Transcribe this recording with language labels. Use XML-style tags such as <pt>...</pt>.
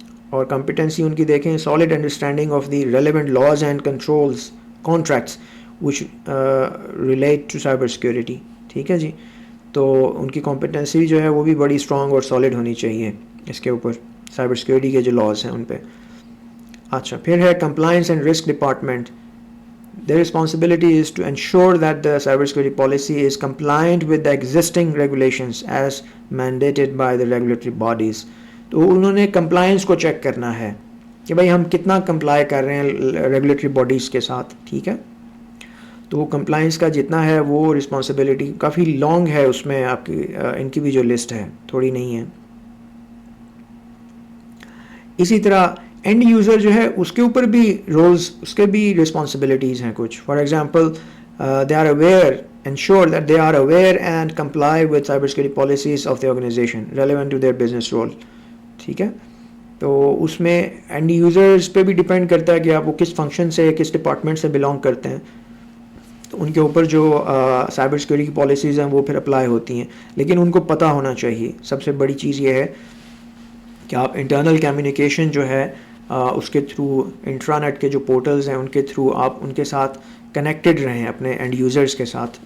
<ur>اور کمپیٹنسی ان کی دیکھیں</ur> <en>Solid understanding of the relevant laws and controls contracts which relate to cyber security.</en> <ur>ٹھیک ہے جی. تو ان کی کمپیٹنسی جو ہے وہ بھی بڑی اسٹرانگ اور سالڈ ہونی چاہیے اس کے اوپر، سائبر سیکورٹی کے جو لاز ہیں ان پہ. اچھا پھر ہے compliance and risk department.</ur> <en>Their responsibility is to ensure that the cybersecurity policy is compliant with the existing regulations as mandated by the regulatory bodies.</en> <ur>تو انہوں نے کمپلائنس کو چیک کرنا ہے کہ بھائی ہم کتنا کمپلائی کر رہے ہیں ریگولیٹری باڈیز کے ساتھ. ٹھیک ہے. تو کمپلائنس کا جتنا ہے وہ رسپانسبلٹی کافی لانگ ہے، اس میں آپ کی ان کی بھی جو لسٹ ہے تھوڑی نہیں ہے. اسی طرح اینڈ یوزر جو ہے اس کے اوپر بھی رولز، اس کے بھی رسپانسبلٹیز ہیں کچھ.</ur> <en>For example they are aware ensure that they are aware and comply with cyber security policies of the organization relevant to their business role.</en> <ur>ٹھیک ہے. تو اس میں اینڈ یوزرز پہ بھی ڈپینڈ کرتا ہے کہ آپ وہ کس فنکشن سے کس ڈپارٹمنٹ سے بلانگ کرتے ہیں، تو ان کے اوپر جو سائبر سیکورٹی کی پالیسیز ہیں وہ پھر اپلائی ہوتی ہیں. لیکن ان کو پتہ ہونا چاہیے. سب سے بڑی چیز یہ ہے کہ آپ انٹرنل کمیونیکیشن جو ہے اس کے تھرو انٹرانیٹ کے جو پورٹلز ہیں ان کے تھرو آپ ان کے ساتھ کنیکٹڈ رہیں اپنے اینڈ یوزرز کے ساتھ.</ur>